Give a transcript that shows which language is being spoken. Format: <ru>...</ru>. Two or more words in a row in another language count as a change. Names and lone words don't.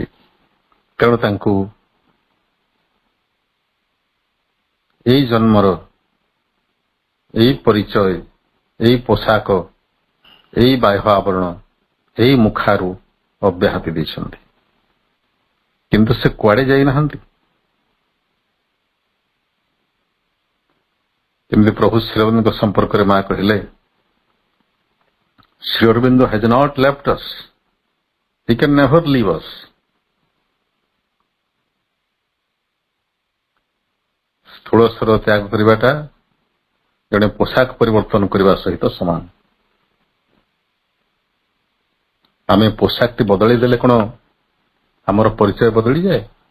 <or>ତେଣୁ ତାଙ୍କୁ ଏଇ ଜନ୍ମର ଏଇ ପରିଚୟ, ଏଇ ପୋଷାକ, ଏଇ ବାହ୍ୟ ଆବରଣ, ଏଇ ମୁଖାରୁ ଅବ୍ୟାହତି ଦେଇଛନ୍ତି। କିନ୍ତୁ ସେ କୁଆଡ଼େ ଯାଇନାହାନ୍ତି। ଯେମିତି ପ୍ରଭୁ ଶ୍ରୀଅରବିନ୍ଦଙ୍କ ସମ୍ପର୍କରେ ମା କହିଲେ, ଶ୍ରୀ ଅରବିନ୍ଦ</or> <en>has not left us, he can never leave us।</en> <or>ସ୍ଥୂଳ ଶରୀର ତ୍ୟାଗ କରିବାଟା ଜଣେ ପୋଷାକ ପରିବର୍ତ୍ତନ କରିବା ସହିତ ସମାନ। ଆମେ ପୋଷାକଟି ବଦଳେଇ ଦେଲେ କଣ ଆମର ପରିଚୟ ବଦଳିଯାଏ?</or>